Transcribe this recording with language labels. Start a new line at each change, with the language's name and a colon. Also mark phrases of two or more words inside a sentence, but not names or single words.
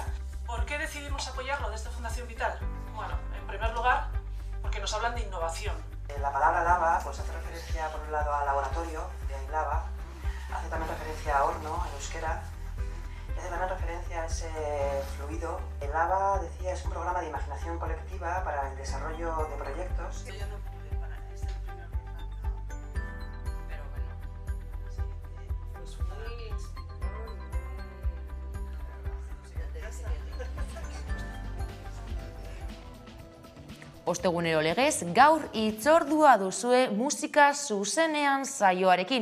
Spanish: ¿Por qué decidimos apoyarlo desde Fundación Vital? Bueno, en primer lugar, porque nos hablan de innovación. La palabra lava pues hace referencia por un lado a laboratorio, de ahí lava, hace también referencia a horno, en euskera, y hace también referencia a ese fluido. El lava, decía, es un programa de imaginación colectiva para el desarrollo de proyectos.
Basque: Ostegunero legez, gaur hitzordua duzue musika zuzenean saioarekin.